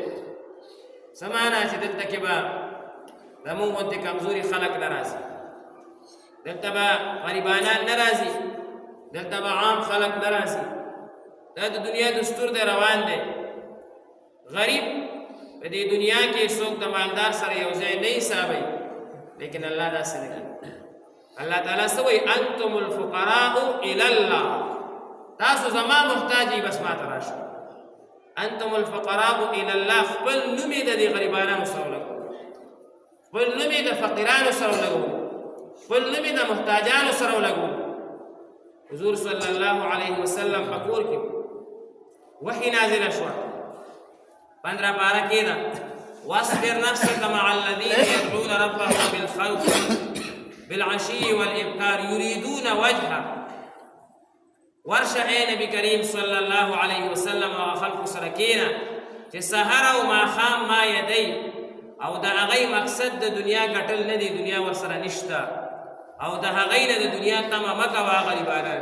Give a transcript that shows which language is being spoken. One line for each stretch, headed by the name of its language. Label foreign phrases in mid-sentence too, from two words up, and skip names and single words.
Pashto: څه معنا چې دلته کې به زموږ غوندې کمزوري خلک نه راځي، دلته به غریبانان نه راځي، دلته به عام خلک نه راځي. دا د دنیا دستور دی، روان دی. غریب په دې دنیا کې څوک د مالدار سره یو ځای نه حسابوي، لیکن الله داسې نه کوي. الله تعالی څه وایي؟
Arabic: انتم الفقراء الی الله،
Pashto: تاسو زما محتاج یې، بس ما ته راشئ.
Arabic: انتم الفقراء الی الله،
Pashto: خپل نوم یې د دې غریبانانو سره ولګوئ، خپل نوم یې د فقیرانو سره ولګوئ، خپل نوم یې د محتاجانو سره ولګوئ. حضور
Arabic: صلی الله علیه وسلم
Pashto: په کور کې وحی نازله شوه، 15 پاره کې ده،
Arabic: واصبر نفسك مع الذين يدعون ربهم بالخوف بالعشي والإبكار يريدون وجهه.
Pashto: ورشه اے نبی کریم
Arabic: صلی الله علیه وسلم
Pashto: او خلق سره کېنه چې سحر او ماښام ما یدی، او د هغې مقصد د دنیا ګټل نه دی، دنیا ورسره نشته، او د هغې نه د دنیا تمه مه کوه غریبانان.